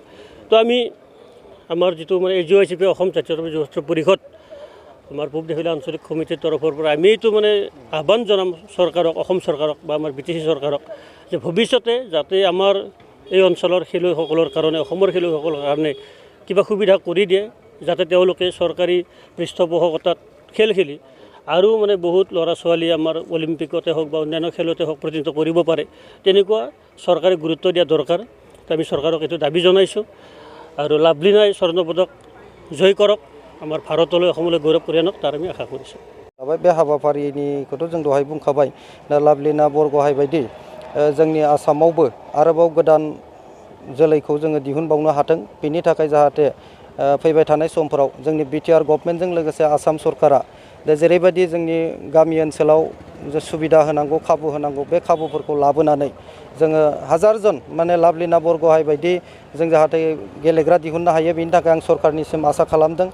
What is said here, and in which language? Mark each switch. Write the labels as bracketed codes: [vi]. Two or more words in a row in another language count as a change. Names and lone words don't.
[as] তো আমি আমাৰ যিটো মানে AGOICP অসম জাতীয়তাবাদী যুৱ ছাত্ৰ পৰিষদ, আমাৰ পুব দিফিলা আঞ্চলিক সমিতিৰ তৰফৰ পৰা আমি এইটো মানে আহ্বান জনাম চৰকাৰক, অসম চৰকাৰক বা আমাৰ BTC চৰকাৰক, যে ভৱিষ্যতে যাতে আমাৰ এই অঞ্চলৰ খেলুৱৈসকলৰ কাৰণে, অসমৰ খেলুৱৈসকলৰ কাৰণে কিবা সুবিধা কৰি দিয়ে, যাতে তেওঁলোকে চৰকাৰী পৃষ্ঠপোষকতাত খেল খেলি আৰু মানে বহুত ল'ৰা ছোৱালী আমাৰ অলিম্পিকতে হওক বা অন্যান্য খেলতে হওক প্ৰতিনিধিত্ব কৰিব পাৰে, তেনেকুৱা চৰকাৰে গুৰুত্ব দিয়া দৰকাৰ। তো আমি চৰকাৰক এইটো দাবী জনাইছোঁ। আৰু লাভলিনাই স্বৰ্ণ পদক জয় কৰক, আমাৰ ভাৰতলৈ, অসমলৈ গৌৰৱ কঢ়িয়াই আনক, তাৰ আমি আশা কৰিছোঁ। [brx] बे हाबाफारिनिखौथ' जों दहाय बुंखाबाय। दा लाभलिना बरग'हाय बायदि जोंनि आसामावबो आरोबाव गोदान जोलैखौ जोङो दिहुनबावनो हाथों, बेनि थाखाय जाहाथे फैबाय थानाय समफोराव जोंनि BTR गभर्नमेन्टजों लोगोसे आसाम सरकारा दा जेरैबायदि जोंनि गामि ओनसोलाव जे सुबिदा होनांगौ, खाबु होनांगौ, बे खाबुफोरखौ लाबोनानै जोङो हाजारजन माने लाभलिना बरग'हाय बायदि जों जाहाथे गेलेग्रा दिहुननो हायो, बेनि थाखाय आं सरकारनिसिम आसा खालामदों।